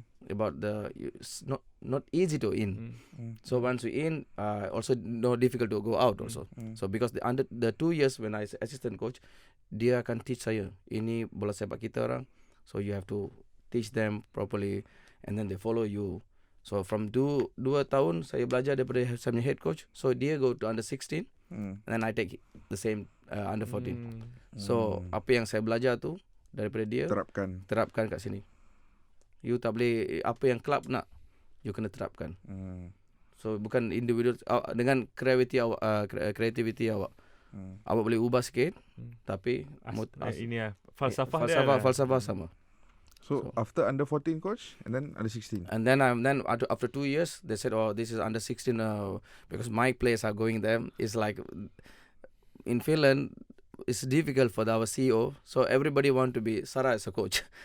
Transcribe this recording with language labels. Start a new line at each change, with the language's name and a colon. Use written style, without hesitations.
English: About it's not easy to in. So once you in, also no difficult to go out also. So because under the 2 years when I assistant coach,
Malay: dia akan teach saya, ini bola sepak kita orang.
English: So you have to teach them properly, and then they follow you.
Malay: So from 2 tahun saya belajar daripada saya punya
English: head coach. So dia go to under 16, and then I take the same under 14.
Malay: So apa yang saya belajar tu daripada dia terapkan kat sini.
English: You
Malay: tak boleh, apa yang club nak, you kena terapkan. So bukan individual, dengan kreativiti awak. Awak boleh ubah sikit, tapi ini falsafah sama.
English: So after under 14 coach, and then under 16. And then after 2 years, they said, this is under 16 because my players are going there. It's like in Finland, it's difficult for our CEO, so everybody want to be Sarah as a coach.